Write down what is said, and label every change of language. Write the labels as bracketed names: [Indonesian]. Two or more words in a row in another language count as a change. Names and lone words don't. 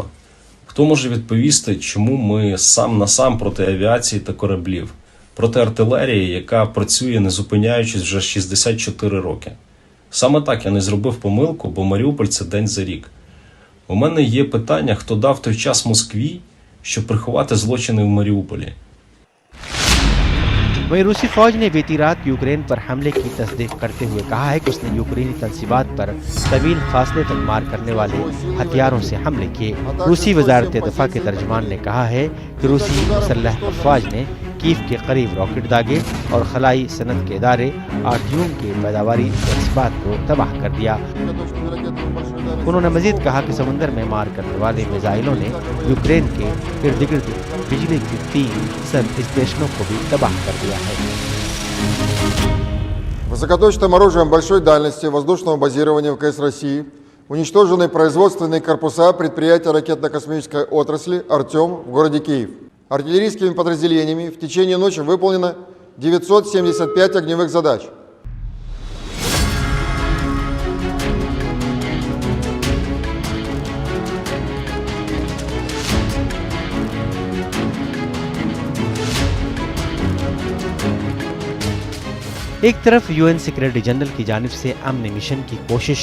[Ukrainian] Хто може відповісти, чому ми сам на сам проти авіації та кораблів, проти артилерії, яка працює не зупиняючись вже 64 роки? Саме так я не зробив помилку, бо Маріуполь – це день за рік. У мене є питання, хто дав той час Москві, щоб приховати злочини в Маріуполі. [Urdu] وہیں روسی فوج نے بیتی رات یوکرین پر حملے کی تصدیق کرتے ہوئے کہا ہے کہ اس نے یوکرینی تنصیبات پر طویل فاصلے تک مار کرنے والے ہتھیاروں سے حملے کیے. روسی وزارت دفاع کے ترجمان نے کہا ہے کہ روسی مسلح افواج نے کیف کے قریب راکٹ داغے اور خلائی صنعت کے ادارے آرٹیم کے پیداواری تنصیبات کو تباہ کر دیا. انہوں نے مزید کہا کہ سمندر میں مار کرنے والے میزائلوں نے یوکرین کے ارد گرد بجلی کی 3 سب اسٹیشنوں کو بھی تباہ کر دیا ہے. [Russian] Высокоточным оружием большой дальности воздушного базирования ВКС России уничтожены производственные корпуса предприятия ракетно-космической отрасли «Артем» в городе Киев. Артиллерийскими подразделениями в течение ночи выполнено 975 огневых задач. [Urdu] ایک طرف [English] UN Secretary General [Urdu] کی جانب سے امن مشن کی کوشش,